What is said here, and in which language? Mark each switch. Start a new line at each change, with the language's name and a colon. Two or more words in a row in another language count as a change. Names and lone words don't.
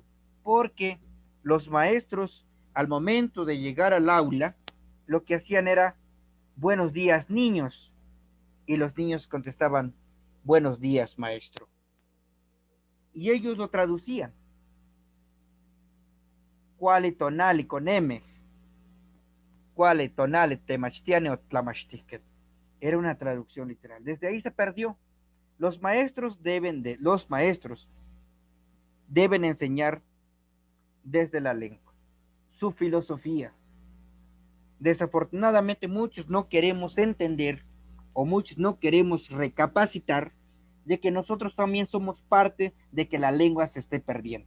Spanish: Porque los maestros, al momento de llegar al aula, lo que hacían era: buenos días, niños. Y los niños contestaban: buenos días, maestro. Y ellos lo traducían. Cualitonali con M.
Nahuatl languages: Cualitonali temachtiane o tlamachtiquet.
Spanish: Era una traducción literal. Desde ahí se perdió. Los maestros deben enseñar desde la lengua, su filosofía. Desafortunadamente muchos no queremos entender, o muchos no queremos recapacitar de que nosotros también somos parte de que la lengua se esté perdiendo.